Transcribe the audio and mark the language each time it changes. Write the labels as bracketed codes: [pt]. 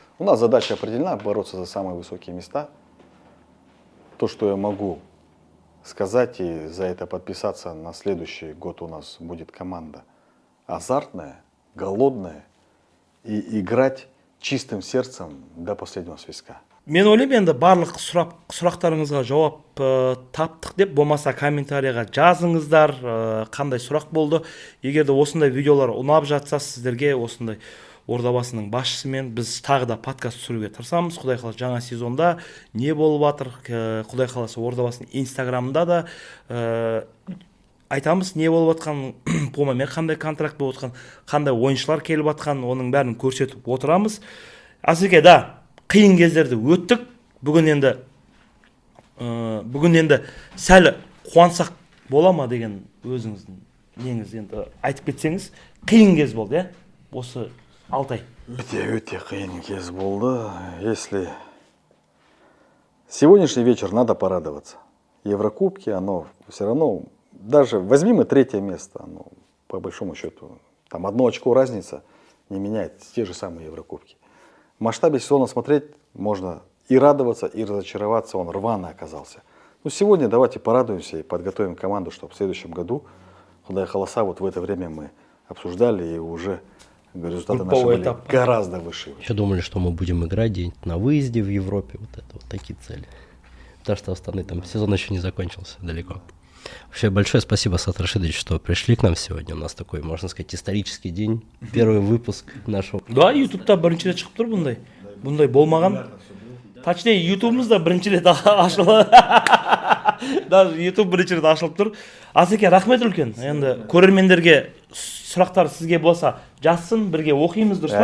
[ru] У нас задача определена, бороться за самые высокие места. То, что я могу сказать и за это подписаться, на следующий год у нас будет команда азартная, голодная и играть чистым сердцем до последнего свистка. [kk] Мен ойлаймын, енді барлық сұрақтарыңызға жауап таптық деп, болмаса комментарийға жазыңыздар, қандай сұрақ болды. Егер де осындай видеолар ұнап жатса, сіздерге осындай Ордабасының басшысымен біз тағы да подкаст түсіруге тырысамыз. Құдай қаласа жаңа сезонда не болып жатыр, Құдай қаласа Ордабасының инстаграмында да айтамыз не болып жатқан, Пумамен қандай контракт болып жатқан, қандай ойыншылар келіп жатқан, оның бәрін көрсетіп отырамыз. Асеке, да, қиын кездерді өттік, бүгін енді сәл қуансақ бола ма деген өзіңіздің неңіз енді айтып кетсеңіз. Қиын кез болды, иә? Осы 6 ай. Өте қиын кез болды. [ru] Если сегодняшний вечер надо порадоваться. Еврокубки, оно все равно, даже возьми мы 3-е место, оно, по большому счету, там 1 очко разница не меняет те же самые Еврокубки. В масштабе сезона смотреть можно и радоваться, и разочароваться, он рвано оказался. Ну, сегодня давайте порадуемся и подготовим команду, чтобы в следующем году, [kk] Худай Халаса, [ru] вот в это время мы обсуждали, и уже результаты наши были гораздо выше. Еще думали, что мы будем играть где-нибудь на выезде в Европе, вот такие цели. Потому что Астаны там сезон еще не закончился далеко. Вообще большое спасибо, Асат Рашидович, что пришли к нам сегодня. У нас такой, можно сказать, исторический день. Первый выпуск нашего. [kk] Да, ютубта бірінші рет шығып тұр бұндай. Бұндай болмаған. [ru] Точнее, [kk] ютубымызда бірінші рет ашылды. Даже ютуб бірінші рет ашылып тұр. Асеке, рахмет үлкен. Енді көрермендерге сұрақтар сізге болса жазсын, бірге оқимыз, дұрыс па?